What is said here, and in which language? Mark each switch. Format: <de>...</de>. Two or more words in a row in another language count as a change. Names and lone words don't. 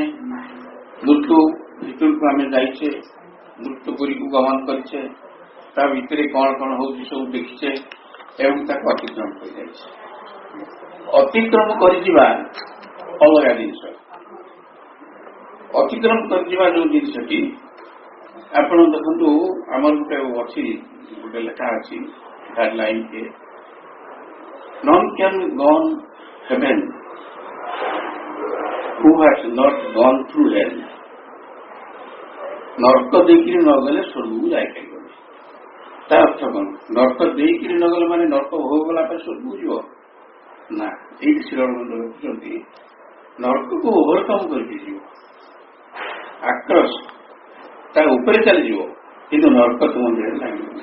<or>ମୃତ୍ୟୁ ଭିତରକୁ ଆମେ ଯାଇଛେ, ମୃତ୍ୟୁ ପୁରୀକୁ ଗମନ କରିଛେ, ତା ଭିତରେ କଣ କଣ ହଉଛି ସବୁ ଦେଖିଛେ ଏବଂ ତାକୁ ଅତିକ୍ରମ କରିଯାଇଛେ। ଅତିକ୍ରମ କରିଯିବା ଅଲଗା ଜିନିଷ। ଅତିକ୍ରମ କରିଯିବା ଯୋଉ ଜିନିଷଟି, ଆପଣ ଦେଖନ୍ତୁ ଆମର ଗୋଟେ ଲେଖା ଅଛି ଲାଇନ୍ କେ,</or> <en>none can gone heaven who has not gone through hell।</en> <or>ନର୍କ ଦେଇକିରି ନ ଗଲେ ସ୍ୱର୍ଗକୁ ଯାଇପାରିବନି। ତା ଅର୍ଥ କଣ? ନର୍କ ଦେଇକିରି ନ ଗଲେ ମାନେ ନର୍କ ଭୋଗ ଗଲା ପରେ ସ୍ୱର୍ଗକୁ ଯିବ ନା। ଏଇଠି ଶ୍ରୀରମନ୍ଦ ରଖୁଛନ୍ତି ନର୍କକୁ ଓଭରକମ୍ କରିକି ଯିବ, ଆକ୍ରସ ତା ଉପରେ ଚାଲିଯିବ, କିନ୍ତୁ ନର୍କ ତୁମ ଦେହରେ ଲାଗିବନି।</or>